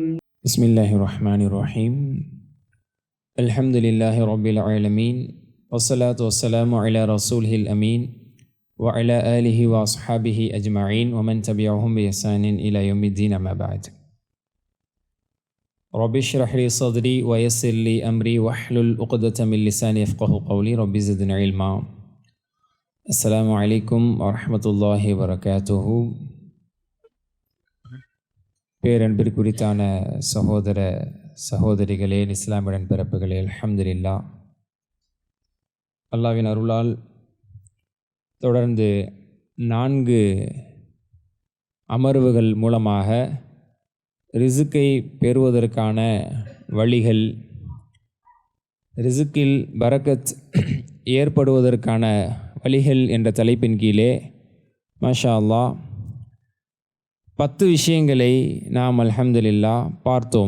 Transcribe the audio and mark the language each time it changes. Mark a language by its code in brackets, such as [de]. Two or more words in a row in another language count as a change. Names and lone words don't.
[ar] بسم الله الرحمن الرحيم الحمد لله رب العالمين والصلاة والسلام على رسوله الأمين وعلى آله وأصحابه أجمعين ومن تبعهم بإحسان إلى يوم الدين أما بعد رب اشرح لي صدري ويسر لي أمري واحلل عقدة من لساني يفقهوا قولي رب زدني علما السلام عليكم ورحمة الله وبركاته [ta] பேரன்பிற்குரித்தான சகோதர சகோதரிகளே, இஸ்லாமியன் பிறப்புகளே, அல்ஹம்துலில்லாஹ். அல்லாஹ்வின் அருளால் தொடர்ந்து 4 அமர்வுகள் மூலமாக ரிசுக்கை பெறுவதற்கான வழிகள், ரிசுக்கில் பரக்கத் ஏற்படுவதற்கான வழிகள் என்ற தலைப்பின் கீழே [ar] ما شاء الله [ta] 10 விஷயங்களை நாம் அல்ஹம்துலில்லாஹ் பார்த்தோம்.